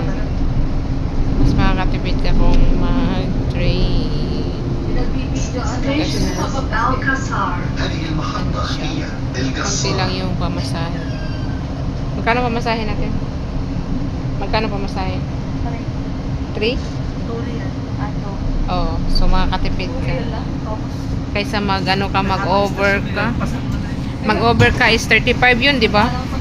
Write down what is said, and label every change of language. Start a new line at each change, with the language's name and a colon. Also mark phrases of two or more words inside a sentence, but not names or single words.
Filipino: Mas makakatipid ka kung mag-train.
English: Station is Al Qasar.
Arabic: هذه المحطة هي
Filipino: Kunti lang
Arabic: القصار.
Filipino: yung pamasahe. Magkano pamasahe natin? Magkano pamasahe? 3? Oo. So, makakatipid ka. Kaysa mag-ano ka, mag-over ka. Mag-over ka is 35 yun, di ba?